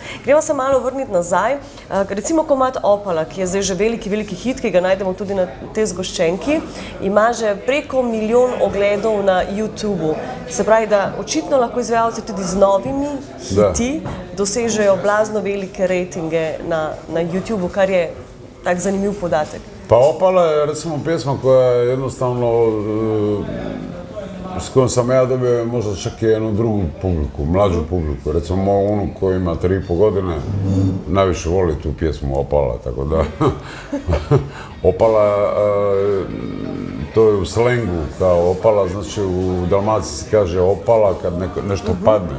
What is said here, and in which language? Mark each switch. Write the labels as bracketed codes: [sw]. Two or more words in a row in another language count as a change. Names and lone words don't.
[sl] Gremo se malo vrniti nazaj. Recimo komad Opala, ki je zdaj že veliki hit, ki ga najdemo tudi na tej zgoščenki, ima že preko 1 milijon ogledov na YouTubu. Se pravi, da očitno lahko izvajalci tudi z novimi hiti dosežejo blazno velike rejtinge na YouTubu, kar je tak zanimiv podatek. [hr] Pa Opala je recimo pjesma koja je jednostavno, s kojom sam ja dobio možda čak i jednu drugu publiku, mlađu publiku. Recimo moj unuk koji ima 3,5 godine najviše voli tu pjesmu Opala, tako da Opala, to je u slengu kao opala, znači u Dalmaciji se kaže opala kad nešto padne.